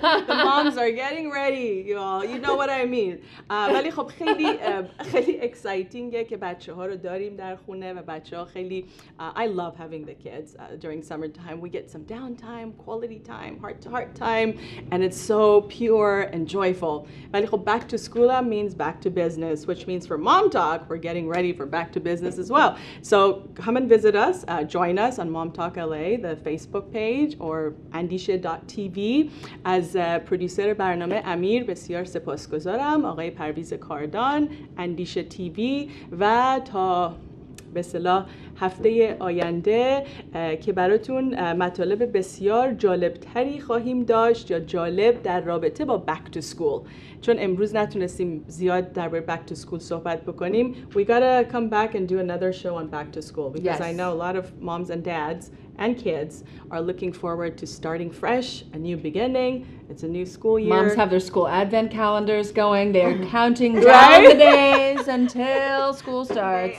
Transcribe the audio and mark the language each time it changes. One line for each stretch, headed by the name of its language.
English: The moms are getting ready, you all. You know what I mean.
Persian: ولی خب خیلی excitingه که بچه‌ها رو داریم در خونه و بچه‌ها خیلی
English: I love having the kids during summertime. We get some downtime, quality time, heart-to-heart time, and it's so pure and joyful.
Persian: ولی خب
English: back to school means back to business, which means for MomTalk, we're getting ready for back to business as well. So come and visit us, join us on MomTalk LA, the Facebook page, or andishe.tv.
Persian: از پرودیوسر برنامه امیر بسیار سپاسگزارم، آقای پرویز کاردان، اندیشه تیوی، و تا به اصطلاح هفته آینده که براتون مطالب بسیار جالبتری خواهیم داشت یا جالب در رابطه با
English: back to school.
Persian: چون امروز نتونستیم زیاد درباره
English: back to school
Persian: صحبت بکنیم.
English: We gotta come back and do another show on back to school because I know a lot of moms and dads and kids are looking forward to starting fresh, a new beginning. It's a new school year. Moms have their school advent calendars going. They're counting down the days until school starts.